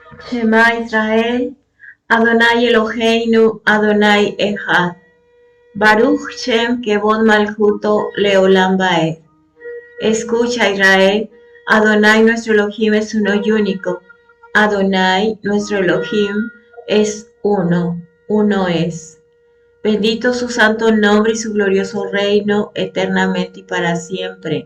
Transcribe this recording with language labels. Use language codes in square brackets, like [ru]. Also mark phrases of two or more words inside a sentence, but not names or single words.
[he] שמע ישראל, אדוני אלוהינו, אדוני אחד. ברוך שם כבוד מלכותו לעולם ועד. [es] Escucha Israel, Adonai nuestro Elohim es uno y único. Adonai nuestro Elohim es uno es. Bendito su santo nombre y su glorioso reino eternamente y para siempre.